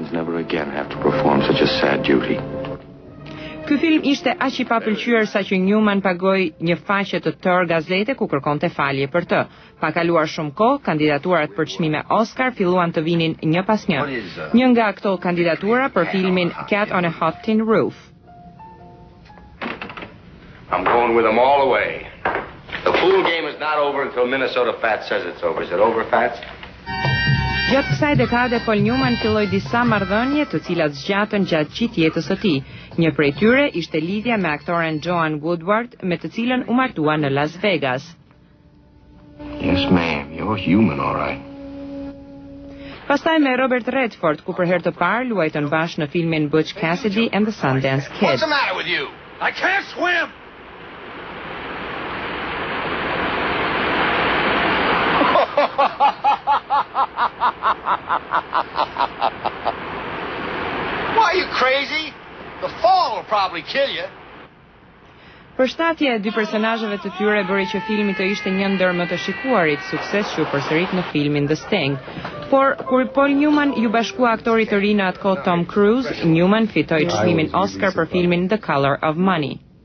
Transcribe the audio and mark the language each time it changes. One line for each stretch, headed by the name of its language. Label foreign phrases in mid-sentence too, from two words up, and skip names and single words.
Albanian: Ky film ishte aq i papëlqyer sa që Newman pagoi një faqe të tërë gazete ku kërkonte falje për të. Pa kaluar shumë kohë, kandidaturat për çmime Oscar filluan të vinin një pas një. Një nga këto kandidatura për filmin Cat on a Hot Tin Roof.
English: I'm going with them all the way. The pool game is not over until Minnesota Fats says it's over. Is it over, Fats?
Albanian: Gjatë kësaj dekade, Paul Newman filloi disa marrëdhënie të cilat zgjatën gjatë gjithë jetës së tij. Një prej tyre ishte lidhja me aktoren Joan Woodward, me të cilën u martua në Las Vegas.
English: Yes, ma'am. You're human, all right.
Albanian: Pastaj me Robert Redford, ku për herë të parë luajtën bashkë në filmin Butch Cassidy and the Sundance Kid.
English: What's the matter with you? I can't swim! Why, are you crazy? The fall will probably kill you.
Albanian: Përshtatja e dy personazheve të tyre bëri që filmi të ishte një ndër më të shikuarit, sukses që u përsërit në filmin The Sting. Por kur Paul Newman ju bashkua aktorit të ri në atë kohë Tom Cruise, Newman fitoi çmimin Oscar për filmin The Color of Money.